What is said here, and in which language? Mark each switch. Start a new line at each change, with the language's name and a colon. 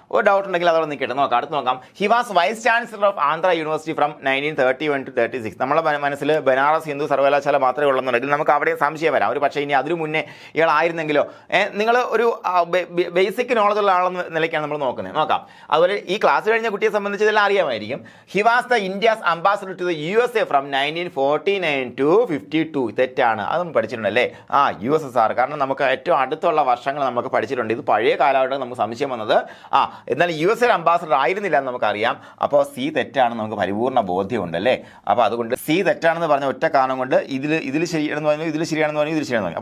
Malayalam: ഒരു ഡൗട്ട് ഉണ്ടെങ്കിൽ അതവിടെ നിൽക്കട്ടെ. നോക്കാം, അടുത്ത് നോക്കാം.
English: He was vice chancellor of Andhra university from 1931 to 36.
Malayalam: നമ്മളെ മനസ്സിൽ ബനാറസ് ഹിന്ദു സർവകലാശാല മാത്രമേ ഉള്ളെന്നുണ്ടെങ്കിൽ നമുക്ക് അവിടെ സംശയം വരാം. ഒരു പക്ഷേ ഇനി അതിനു മുന്നേ ഇയാളായിരുന്നെങ്കിലോ, നിങ്ങൾ ഒരു ബേസിക് നോളജ് ഉള്ള ആളെന്ന നിലയ്ക്കാണ് നമ്മൾ നോക്കുന്നത്. നോക്കാം. അതുപോലെ ഈ ക്ലാസ് കഴിഞ്ഞ കുട്ടിയെ സംബന്ധിച്ച് ഇതെല്ലാം അറിയാമായിരിക്കും.
English: He was the India's ambassador to the USA from 1949 to 52.
Malayalam: തെറ്റാണ്, അതും പഠിച്ചിട്ടുണ്ടല്ലേ. USSR, കാരണം നമുക്ക് ഏറ്റവും അടുത്തുള്ള വർഷങ്ങൾ നമുക്ക് പഠിച്ചിട്ടുണ്ട്. ഇത് പഴയ കാലഘട്ടം നമുക്ക് സംശയം വന്നത്. എന്നാൽ USA അംബാസഡർ ആയിരുന്നില്ല എന്ന് നമുക്കറിയാം. അപ്പോൾ സി തെറ്റാണെന്ന് നമുക്ക് പരിപൂർണ്ണ ബോധ്യമുണ്ട് അല്ലേ. അപ്പോൾ അതുകൊണ്ട് സി തെറ്റാണെന്ന് പറഞ്ഞ ഒറ്റ കാരണം കൊണ്ട് ഇതിൽ ശരിയാണെന്ന് പറഞ്ഞു, ഇതിൽ ശരിയാണെന്ന് പറഞ്ഞു, ഇതിൽ ശരിയാണെന്ന് പറഞ്ഞു.